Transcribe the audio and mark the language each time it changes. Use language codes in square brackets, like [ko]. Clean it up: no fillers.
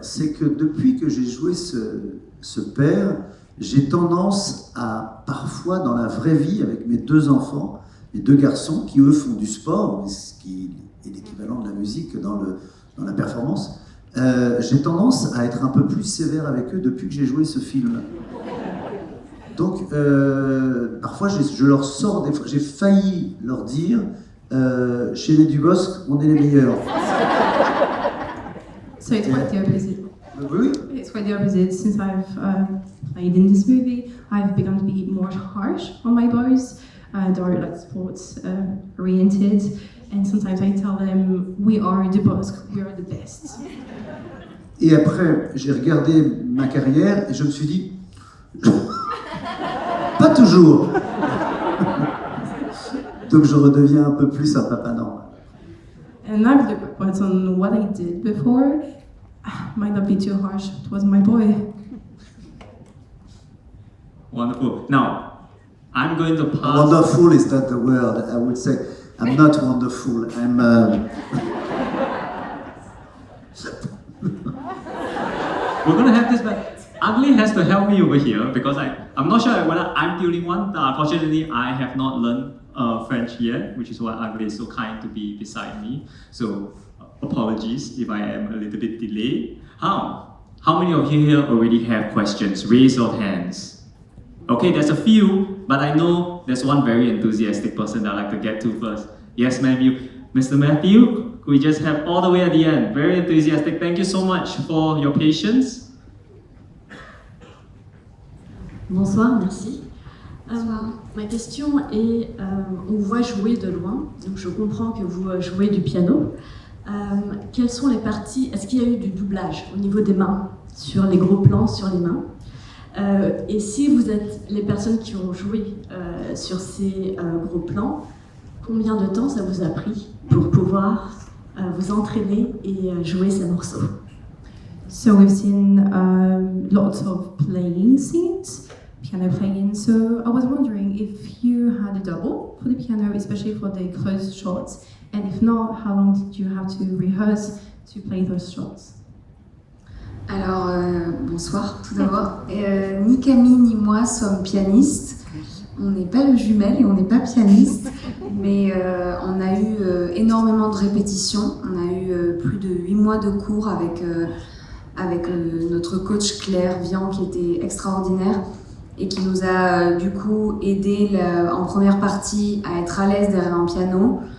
[fr] C'est que depuis que j'ai joué ce père, j'ai tendance à, parfois dans la vraie vie, avec mes 2 enfants, mes 2 garçons, qui eux font du sport, ce qui est l'équivalent de la musique dans la performance, j'ai tendance à être un peu plus sévère avec eux depuis que j'ai joué ce film. Donc, parfois, je leur sors des fois, j'ai failli leur dire, chez les Dubosc, on est les meilleurs. [en] So it's quite the opposite. [fr] Oui. [en] It's quite the opposite. Since I've played in this movie, I've begun to be more harsh on my boys. They're like sports oriented. And sometimes I tell them, we are Dubosc, we are the best. [fr] Et après, j'ai regardé ma carrière et je me suis dit, pas toujours. Donc je redeviens un peu plus un papa normal. [en] And I've looked back on what I did before. Might not be too harsh towards my boy. Wonderful. Now, I'm going to pass... Wonderful is not the word. I would say, I'm not wonderful. I'm... We're going to have this back. Ugly has to help me over here because I'm not sure whether I'm the only one. Unfortunately, I have not learned French yet, which is why Ugly is so kind to be beside me. So apologies if I am a little bit delayed. How many of you here already have questions? Raise your hands. Okay, there's a few, but I know there's one very enthusiastic person that I'd like to get to first. Yes, Matthew. Mr. Matthew, we just have all the way at the end. Very enthusiastic. Thank you so much for your patience. [fr] Bonsoir, merci. Bonsoir. Ma question est, on vous voit jouer de loin, donc je comprends que vous jouez du piano. Quelles sont les parties, est-ce qu'il y a eu du doublage au niveau des mains, sur les gros plans, sur les mains? Et si vous êtes les personnes qui ont joué sur ces gros plans, combien de temps ça vous a pris pour pouvoir vous entraîner et jouer ces morceaux? [en] So we've seen lots of playing scenes, piano playing. So I was wondering if you had a double for the piano, especially for the close shots, and if not, how long did you have to rehearse to play those shots? [fr] Alors, bonsoir tout d'abord. Ni Camille ni moi sommes pianistes. On n'est pas le jumelle et on n'est pas pianiste, mais on a eu énormément de répétitions. On a eu plus de 8 mois de cours avec notre coach Claire Vian qui était extraordinaire et qui nous a du coup aidé en première partie à être à l'aise derrière un piano.